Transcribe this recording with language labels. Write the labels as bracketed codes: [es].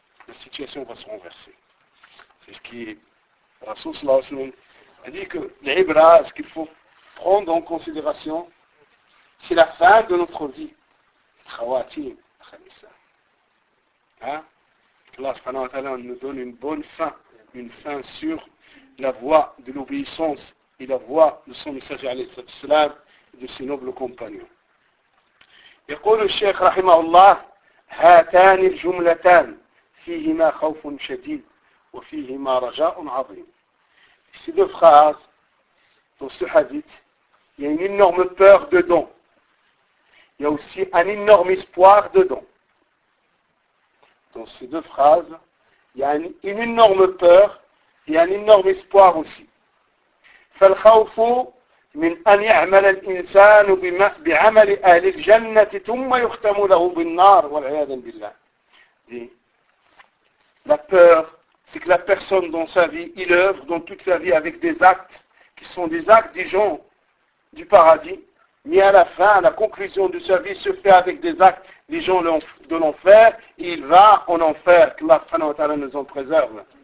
[fr] La situation va se renverser. C'est ce qui est Rasoul sallallahu alayhi wa sallam a dit que l'ibra, ce qu'il faut prendre en considération, c'est la fin de notre vie. Khawatim, khamisa. Allah subhanahu wa ta'ala nous donne une bonne fin, une fin sur la voie de l'obéissance et la voie de son messager alayhi wa sallam, de ses nobles compagnons. [ar] يقول الشيخ رحمه الله: هاتان الجملتان فيهما خوف شديد وفيهما رجاء عظيم. [fr] Ces deux phrases dans ce hadith, il y a une énorme peur dedans. Il y a aussi un énorme espoir dedans. Dans ces deux phrases, il y a une énorme peur et un énorme espoir aussi. [ar] فالخوف من أن يعمل الإنسان بعمل أهل الجنة ثم يختم له بالنار والعياذ بالله. [fr] La peur, c'est que la personne dans sa vie, il œuvre dans toute sa vie avec des actes qui sont des actes des gens du paradis, mais à la fin, la conclusion de sa vie se fait avec des actes des gens de l'enfer, et il va en enfer, que Allah subhanahu wa ta'ala nous en préserve.